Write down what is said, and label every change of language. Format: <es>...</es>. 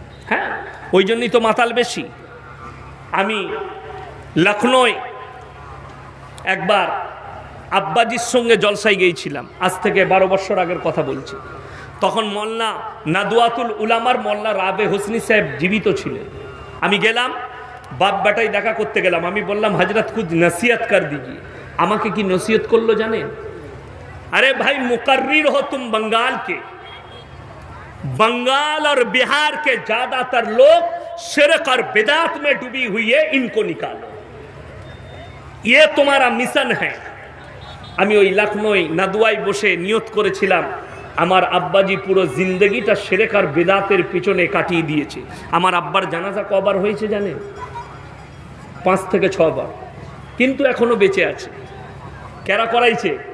<bn>হ্যাঁ, ওই জন্যই তো মাতাল বেশি। আমি লখনৌয় একবার আব্বাজির সঙ্গে জলসায় গিয়েছিলাম, আজ থেকে 12 বছর আগের কথা বলছি। তখন মোল্লা নাদওয়াতুল উলামার মোল্লা রাবে হোসনি সাহেব জীবিত ছিলেন। আমি গেলাম, বাপ বেটাই দেখা করতে গেলাম। আমি বললাম,</bn> <hi>হজরত খুদ নসিহত কর দিজিয়ে।</hi> <bn>আমাকে কি নসিহত করলো জানেন?</bn> <hi>अरे भाई मुकर्रिर हो तुम बंगाल के, बंगाल और बिहार के ज्यादातर लोग शिरक और बिदात में डूबी हुई है, इनको निकालो, ये तुम्हारा मिशन है।</hi> <bn>আমি ওই লখনৌয় নাদওয়ায় বসে নিয়ত করেছিলাম, আমার আব্বাজি পুরো জিন্দগিটা শিরক আর বিদাতের পিছনে কাটিয়ে দিয়েছে। আমার আব্বার জানাজা কবার হয়েছে জানেন? 5 থেকে 6 বার, কিন্তু এখনো বেঁচে আছে। কারা করাইছে?</bn>